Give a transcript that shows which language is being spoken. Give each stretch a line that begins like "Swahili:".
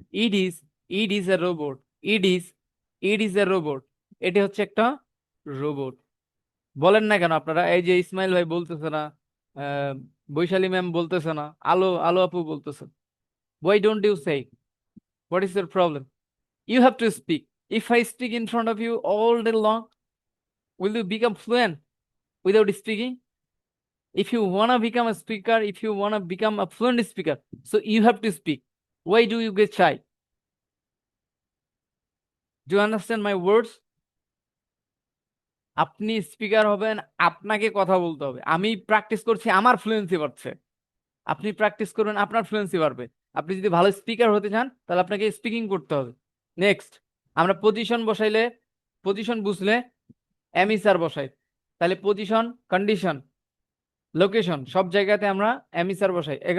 English: it is a robot, it is a robot,
Bangla: এটি হচ্ছে একটা রোবট। বলেন না কেন আপনারা? এই যে ইসমাইল ভাই বলতেছে না, বৈশালী ম্যাম বলতেছে না, আলো আপু বলতেছে।
English: Why don't you say? What is your problem? You have to speak. If I speak in front of you all day long, will you become fluent without speaking? If you wanna become a speaker, if you wanna become a fluent speaker, so you have to speak. Why do you get shy? Do you understand my words?
Bangla: আপনি speaker হবেন, আপনাকে কথা বলতে হবে। আমি practice করছি, আমার fluency বাড়ছে। আপনি প্র্যাকটিস করবেন, আপনার ফ্লুয়েন্সি বাড়বে। আপনি যদি ভালো স্পিকার হতে চান, তাহলে আপনাকে স্পিকিং করতে হবে। নেক্সট, আমরা পজিশন বসাইলে, পজিশন বুঝলে এমি স্যার বসাই, তাহলে পজিশন, কন্ডিশন, লোকেশন সব জায়গাতে আমরা এমি স্যার বসাই।